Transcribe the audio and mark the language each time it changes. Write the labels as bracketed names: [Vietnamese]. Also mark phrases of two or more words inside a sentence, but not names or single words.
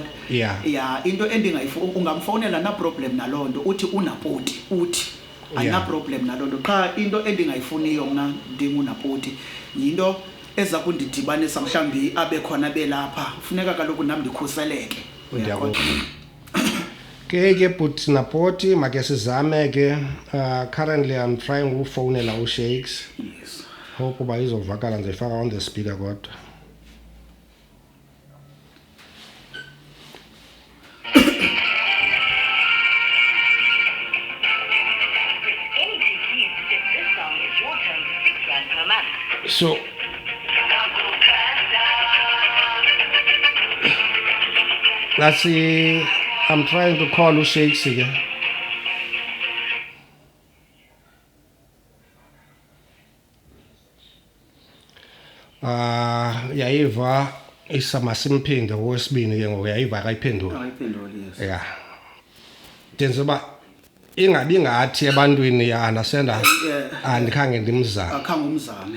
[Xhosa] Yeah, into endingayifuna ungamfowunela na problem nalonto uthi unapoti uthi ayina problem nalonto, qha into endingayifuniyo mna ndingunapoti yinto eza kundidibanisa mhlambi abe khona belapha, kufuneka kaloku nam ndikhuseleke. ke but napoti make sizame ke. [English] Currently I'm trying ukufowunela uShakes. Yes. [Xhosa] Hope uba izovakala ndizifaka [English] on the speaker [Xhosa] kodwa. [English] So let's see, I'm trying to call uShakes again. [Xhosa] Yayiva masimphinde wesibini ke ngoku yayiva akayiphendula. [English] Yes. Yeah. [Xhosa] Ndenzoba ingabi ngathi ebantwini understand andikhange ndimzame. Akhange umzame.